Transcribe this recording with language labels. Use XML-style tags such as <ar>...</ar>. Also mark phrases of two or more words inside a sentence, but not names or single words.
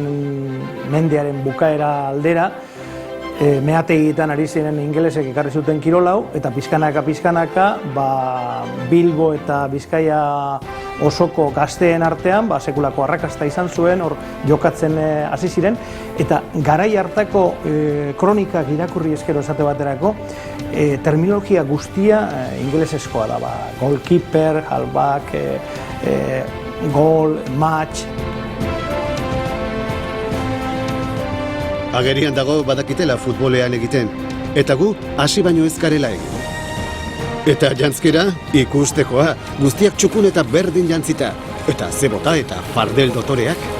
<eu>mendearen bukaera aldera, meategietan ari ziren ingelesek ekarri zuten kirolau, eta pizkanaka, Bilbo eta Bizkaia osoko gazteen artean, sekulako arrakasta izan zuen, hor jokatzen hasi ziren, eta garai hartako kronikak irakurri eskero esate baterako, terminologia guztia ingelesezkoa da,</eu> <en>goalkeeper, halfback, goal, match.</en> <eu>Agerian dago badakitela futbolean egiten, eta gu hasi baino ez garela egin. Eta jantzkera, ikustekoa, guztiak txukun eta berdin jantzita, eta zebota eta fardel dotoreak.</eu>